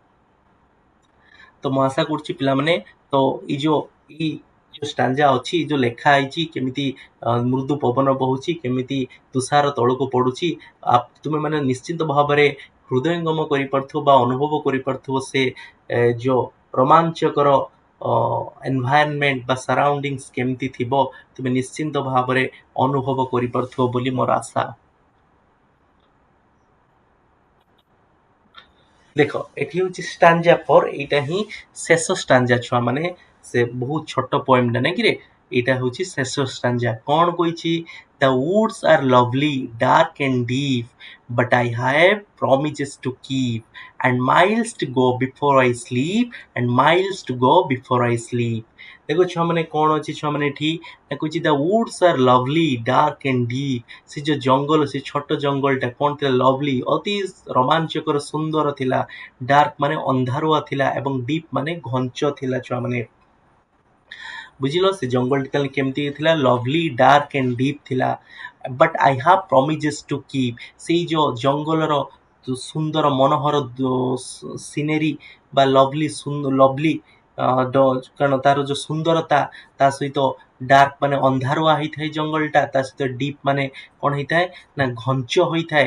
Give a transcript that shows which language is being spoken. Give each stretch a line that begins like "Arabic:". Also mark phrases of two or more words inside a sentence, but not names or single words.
Odia: ତ ମୁଁ ଆଶା କରୁଛି ପିଲାମାନେ, ତ ଏଇ ଯୋଉ ଷ୍ଟାଞ୍ଜା ଅଛି, ଯୋଉ ଲେଖା ହେଇଛି କେମିତି ମୃଦୁ ପବନ ବହୁଛି, କେମିତି ତୁଷାର ତଳକୁ ପଡୁଛି, ତୁମେ ମାନେ ନିଶ୍ଚିତ ଭାବରେ ହୃଦୟଙ୍ଗମ କରିପାରୁଥିବ ବା ଅନୁଭବ କରିପାରୁଥିବ ସେ ଯୋଉ ରୋମାଞ୍ଚକର ଏନଭାୟରନମେଣ୍ଟ ବା ସରାଉଣ୍ଡିଂସ କେମିତି ଥିବ, ତୁମେ ନିଶ୍ଚିନ୍ତ ଭାବରେ ଅନୁଭବ କରିପାରୁଥିବ ବୋଲି ମୋର ଆଶା। ଦେଖ ଏଠି ହଉଛି ଷ୍ଟାଞ୍ଜା 4, ଏଇଟା ହିଁ ଶେଷ ଷ୍ଟାଞ୍ଜା ଛୁଆ ମାନେ, ସେ ବହୁତ ଛୋଟ ପଏମଟା ନାଇଁ କିରେ, ଏଇଟା ହଉଛି ଶେଷ ଷ୍ଟାଞ୍ଜା। କଣ କହିଛି,
English: the woods are lovely dark and deep but I have promises to keep and miles to go before I sleep and miles to go before I sleep।
Odia: ଦେଖ ଛୁଆ ମାନେ କଣ ଅଛି ଛୁଆ ମାନେ ଏଠି କହୁଛି
English: the woods are lovely dark and deep,
Odia: ସେ ଯୋଉ ଜଙ୍ଗଲ, ସେ ଛୋଟ ଜଙ୍ଗଲଟା କଣ ଥିଲା, ଲଭଲି ଅତି ରୋମାଞ୍ଚକର ସୁନ୍ଦର ଥିଲା, ଡାର୍କ ମାନେ ଅନ୍ଧାରୁଆ ଥିଲା, ଏବଂ ଡିପ୍ ମାନେ ଘଞ୍ଚ ଥିଲା ଛୁଆ ମାନେ। ବୁଝିଲ ସେ ଜଙ୍ଗଲଟି ତାହେଲେ କେମିତି ଥିଲା,
English: lovely dark and deep
Odia: ଥିଲା।
English: But I have promises to keep,
Odia: ସେଇ ଯୋଉ ଜଙ୍ଗଲର ସୁନ୍ଦର ମନୋହର ସିନେରୀ ବା ଲଭଲି କାରଣ ତାର ଯୋଉ ସୁନ୍ଦରତା, ତା ସହିତ ଡାର୍କ ମାନେ ଅନ୍ଧାରୁଆ ହେଇଥାଏ ଜଙ୍ଗଲଟା, ତା ସହିତ ଡିପ୍ ମାନେ କଣ ହେଇଥାଏ ନା ଘଞ୍ଚ ହୋଇଥାଏ।